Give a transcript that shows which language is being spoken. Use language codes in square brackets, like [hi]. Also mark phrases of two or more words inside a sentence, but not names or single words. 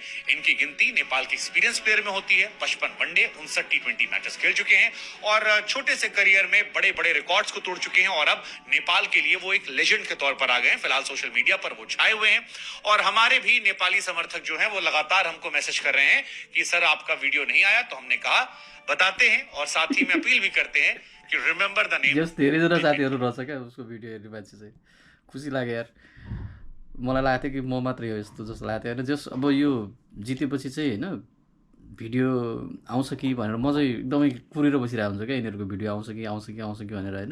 [hi] इनकी गिनती नेपाल के [en] experience player [hi] में होती है। 55 वनडे, 59 T20 मैचेस खेल चुके हैं और छोटे से करियर में बड़े बड़े रिकॉर्ड्स को तोड़ चुके हैं और अब नेपाल के लिए वो एक लेजेंड के तौर पर आ गए हैं। फिलहाल [en] social media [hi] पर वो छाए हुए हैं और हमारे भी नेपाली समर्थक जो हैं वो लगातार हमको मैसेज कर रहे हैं कि सर आपका वीडियो नहीं आया, तो हमने कहा बताते हैं और साथ ही में अपील भी करते हैं कि [en] remember the name. [ne] यस धेरैजना साथीहरू रहेछ क्या उसको भिडियो हेर्ने मान्छे चाहिँ। खुसी लाग्यो यार। मलाई लागेको थियो कि म मात्रै हो यस्तो जस्तो लागेको थियो होइन। जस अब यो जितेपछि चाहिँ होइन भिडियो आउँछ कि भनेर म चाहिँ एकदमै कुरेर बसिरहेको हुन्छ क्या, यिनीहरूको भिडियो आउँछ कि भनेर होइन।